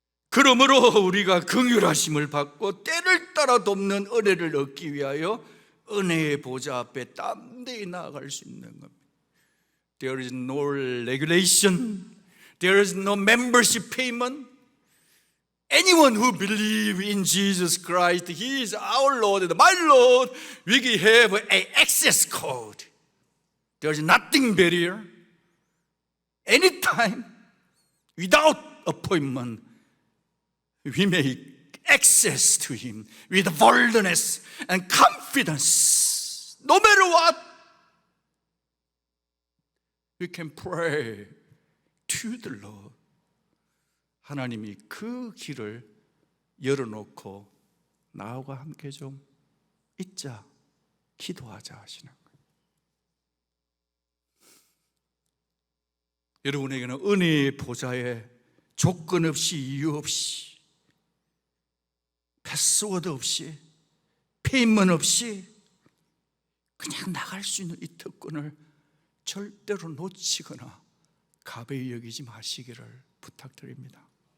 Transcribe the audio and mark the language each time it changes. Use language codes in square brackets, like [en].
[ko] 그러므로 우리가 긍휼하심을 받고 때를 따라 돕는 은혜를 얻기 위하여 은혜의 보좌 앞에 담대히 나아갈 수 있는 겁니다. [en] There is no regulation. There is no membership payment. Anyone who believes in Jesus Christ, He is our Lord and my Lord, we have an access code. There is nothing barrier. Anytime, without appointment, we may access to Him with boldness and confidence. No matter what, we can pray to the Lord. [ko] 하나님이 그 길을 열어놓고 나와 함께 좀 있자, 기도하자 하시는 거예요. 여러분에게는 은혜의 보좌에 조건 없이 이유 없이 패스워드 없이 페이먼 없이 그냥 나갈 수 있는 이 특권을 절대로 놓치거나 가벼이 여기지 마시기를 부탁드립니다.